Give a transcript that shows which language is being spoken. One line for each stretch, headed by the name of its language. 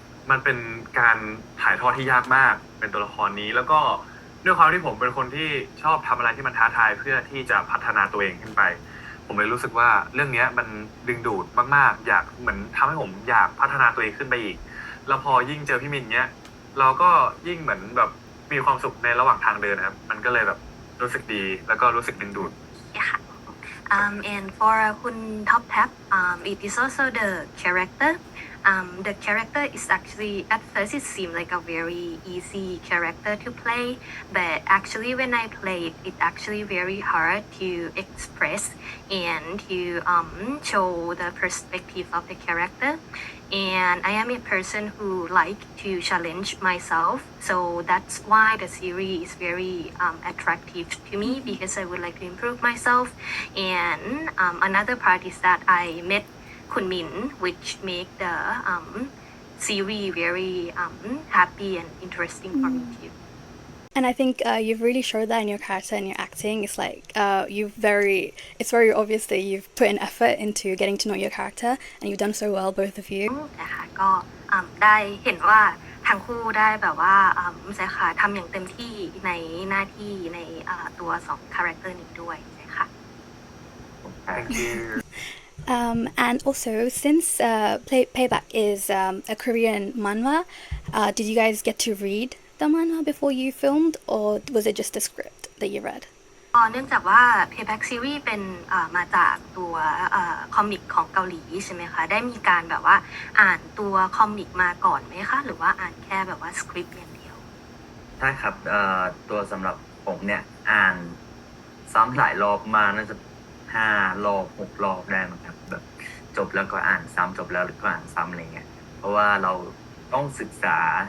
Thai: มันเป็นการถ่ายทอดที่ยากมาก เป็นตัวละครนี้ แล้วก็ด้วยความที่ผมเป็นคนที่ชอบทำอะไรที่มันท้าทายเพื่อที่จะพัฒนาตัวเองขึ้นไป ผมเลยรู้สึกว่าเรื่องนี้มันดึงดูดมากๆอยากเหมือนทำให้ผมอยากพัฒนาตัวเองขึ้นไปอีก แล้วพอยิ่งเจอพี่มินเนี้ยเราก็ยิ่งเหมือนแบบมีความสุขในระหว่างทางเดินนะครับมันก็เลยแบบรู้สึกดีแล้วก็รู้สึกดึงดูด
English: Yeah. And for Kun Top Tap, it is also the character. The character is actually, at first it seemed like a very easy character to play, but actually when I played, it's actually very hard to express and to show the perspective of the character. And I am a person who like to challenge myself, so that's why the series is very attractive to me because I would like to improve myself. And another part is that I met Kun Min, which make the series very happy and interesting for me too. And I think you've really showed that in your character and your acting. It's like it's very obvious that you've put an effort into getting to know your character, and you've done so well, both of you.
Thai: นะคะก็ได้เห็นว่าทั้งคู่ได้แบบว่าใช่ค่ะทำอย่างเต็มที่ในหน้าที่ในตัว2คาแรคเตอร์นี้ด้วยใช่ค่ะ
English: Thank you And also, since Payback is a Korean manhwa, did you guys get to read the manhwa before you filmed, or was it just the script that you read?
Thai: เนื่องจากว่า Payback Series เป็นมาจากตัวคอมิกของเกาหลีใช่ไหมคะได้มีการแบบว่าอ่านตัวคอมิกมาก่อนไหมคะหรือว่าอ่านแค่แบบว่าสคริปต์อย่างเดียว ใช่ครับตัวสำหรับผมเนี่ยอ่านซ้ำหลายรอบมาน่าจะ5 รอบ 6 รอบได้มั้งครับแบบจบแล้วก็อ่านซ้ำจบแล้วก็อ่านซ้ำอะไรเงี้ยเพราะว่าเราต้องศึกษา